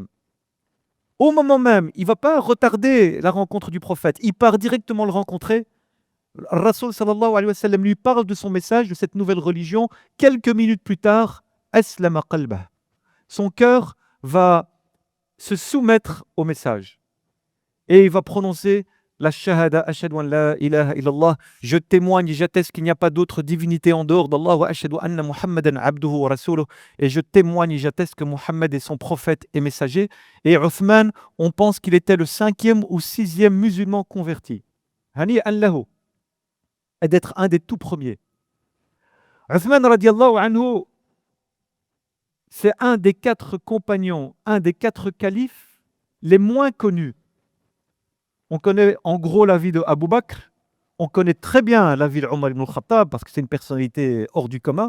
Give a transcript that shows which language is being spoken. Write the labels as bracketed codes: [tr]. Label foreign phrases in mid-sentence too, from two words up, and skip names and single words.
[fr] Au moment même, il ne va pas retarder la rencontre du prophète, il part directement le rencontrer. Rasul [ar] صلى الله عليه وسلم [fr] lui parle de son message, de cette nouvelle religion. Quelques minutes plus tard, [ar] أسلم قلبه. [fr] Son cœur va se soumettre au message. Et il va prononcer la shahada, [ar] أشهد أن لا إله إلا الله, [fr] je témoigne et j'atteste qu'il n'y a pas d'autre divinité en dehors d'Allah, [ar] وأشهد أن محمدا عبده ورسوله, [fr] et je témoigne et j'atteste que Muhammad est son prophète et messager. Et Uthman, on pense qu'il était le 5e ou 6e musulman converti. [ar] هنيئا له, [fr] et d'être un des tout premiers. Uthman [ar] رضي الله عنه, [fr] c'est un des 4 compagnons, un des 4 califes les moins connus. On connaît en gros la vie de Abu Bakr, on connaît très bien la vie d'Omar ibn al-Khattab parce que c'est une personnalité hors du commun.